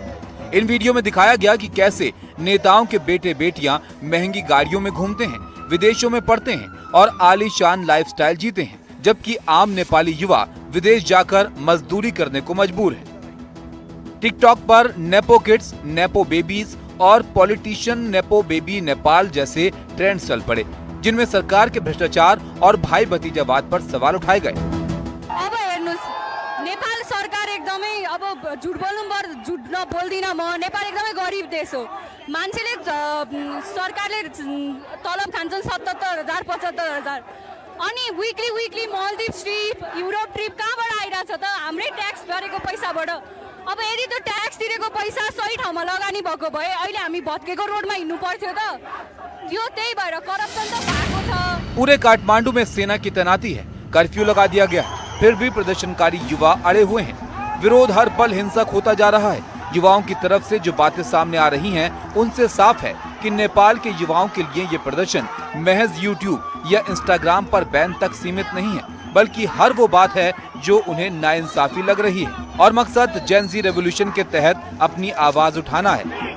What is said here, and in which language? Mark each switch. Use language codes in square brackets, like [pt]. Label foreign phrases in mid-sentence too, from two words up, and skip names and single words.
[hi] इन वीडियो में दिखाया गया कि कैसे नेताओं के बेटे बेटियां महंगी गाड़ियों में घूमते हैं, विदेशों में पढ़ते हैं और आलीशान लाइफस्टाइल जीते हैं, जबकि आम नेपाली युवा विदेश जाकर मजदूरी करने को मजबूर है। टिकटॉक पर [en] nepo kids, nepo babies [hi] और [en] politician nepo baby Nepal [hi] जैसे ट्रेंड चल पड़े, जिनमें सरकार के भ्रष्टाचार और भाई भतीजावाद पर सवाल उठाए गए। [ne] अब हेर्नुस्, नेपाल सरकार एकदमै, अब झुट बोल्दिन म, नेपाल एकदमै गरिब देश हो। मान्छेले सरकारले तलब खान्छन् 77,000 75,000, अनि [en] weekly Maldives trip, Europe trip [ne] कहाँबाट आइरहेछ त? हाम्रै ट्याक्स भरेको पैसाबाट। अब यदि त्यो ट्याक्स तिरेको पैसा सही ठाउँमा लगानी भएको भए अहिले हामी भत्केको रोडमा हिँड्नु पर्थ्यो त? यो त्यही भएर करप्सन त भएको छ। [hi] पूरे काठमांडू में सेना की तैनाती है, कर्फ्यू लगा दिया गया है, फिर भी प्रदर्शनकारी युवा अड़े हुए हैं। विरोध हर पल हिंसक होता जा रहा है। युवाओं की तरफ से जो बातें सामने आ रही हैं, उनसे साफ है कि नेपाल के युवाओं के लिए ये प्रदर्शन महज यूट्यूब या इंस्टाग्राम पर बैन तक सीमित नहीं है, बल्कि हर वो बात है जो उन्हें नाइंसाफी लग रही है और मकसद [en] Gen Z revolution [hi] के तहत अपनी आवाज उठाना है।